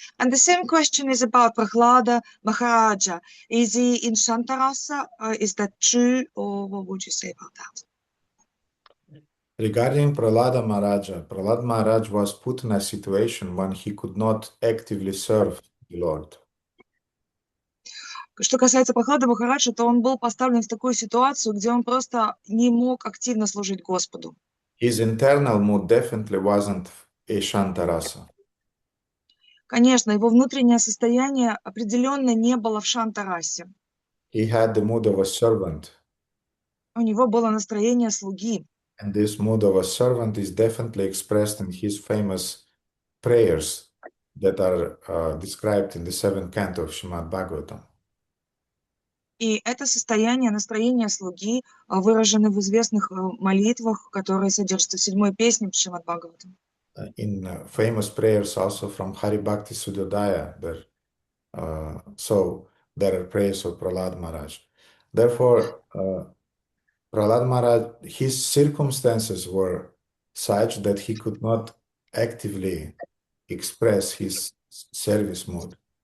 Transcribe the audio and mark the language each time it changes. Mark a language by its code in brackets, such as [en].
[en] And the same question is about Prahlada Maharaja. Is he in Shantarasa? Is that true, or what would you say about that? Regarding Prahlada Maharaj was put in a situation when he could not actively serve the Lord. [ru] Что касается Прохлады Махараджа, то он был поставлен в такую ситуацию, где он просто не мог активно служить Господу. [en] His internal mood definitely wasn't a Shantarasa. [ru] Конечно, его внутреннее состояние определенно не было в Шантарасе. [en] He had the mood of a servant. [ru] У него было настроение слуги. [en] And this mood of a servant is definitely expressed in his famous prayers that are described in the 7th canto of Srimad Bhagavatam. [ru] И это состояние, настроение слуги выражено в известных молитвах, которые содержатся в 7-й песне Шримад Бхагаватам. [en] In famous prayers also from Hari Bhakti Sudyodaya, so there are prayers of Prahlad Maharaj. Therefore, Prahlad Maharaj, his circumstances were such that he could not actively express his service mood.